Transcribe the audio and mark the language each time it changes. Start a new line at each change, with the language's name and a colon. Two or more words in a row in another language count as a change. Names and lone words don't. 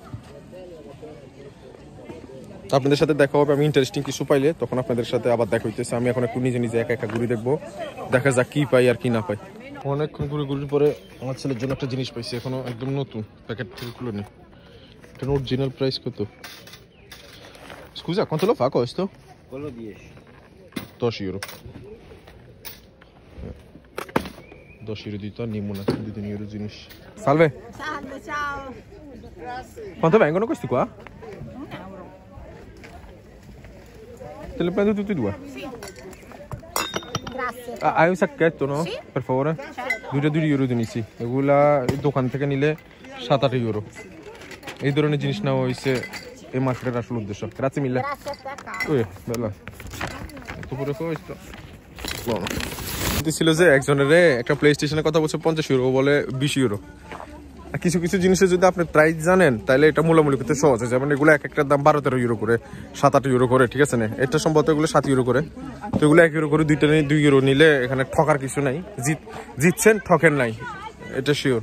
Bangla: আপনাদের সাথে দেখা হবে, আমি ইন্টারেস্টিং কিছু পাইলে তখন আপনাদের সাথে আবার দেখা হইতেছে। আমি এখন একটু নিজে নিজে একা একা ঘুরে দেখবো, দেখা যাক কি পাই আর কি না পাই। অনেকক্ষণ ঘুরে ঘুরে পরে আমার ছেলের জন্য একটা জিনিস পাইছি, এখনো একদম নতুন, প্যাকেট থেকে খুলে নি। এটা অরিজিনাল প্রাইস কত?
Italian: Scusa, quanto lo fa questo? Quello 10. 10 euro. 10 euro di andiamo una di 2 euro জিনিস। Salve. Salve, ciao. Quanto vengono questi qua? 1 euro. Te li prendo tutti e due. Sì. Grazie. Hai un sacchetto, no? Sì. Per favore? Certo.
Bangla: 2 euro দিনিছি। এগুলা দোকান থেকে নিলে 7-8 euro। এই ধরনের জিনিস নেওয়া হইছে এই মার্কেটের আসল উদ্দেশ্য।
Italian: Grazie mille. Grazie a te, caro. Bella. Tutto pure questo. Buono.
Bangla: ছিল যে একজনের একটা প্লে স্টেশনের কথা বলছে 50 ইউরো, বলে 20 ইউরো। আর কিছু কিছু জিনিসের যদি আপনি প্রাইস জানেন তাহলে এটা মূলামূলি করতে সহজ আছে। যেমন এগুলো এক একটার দাম 12-13 ইউরো করে, 7-8 ইউরো করে, ঠিক আছে না? এটা সম্ভবত এগুলো 7 ইউরো করে। তো এগুলো 1 ইউরো করে, 2 ইউরো নিলে এখানে ঠকার কিছু নাই, জিতছেন ঠকেন নাই, এটা শিওর।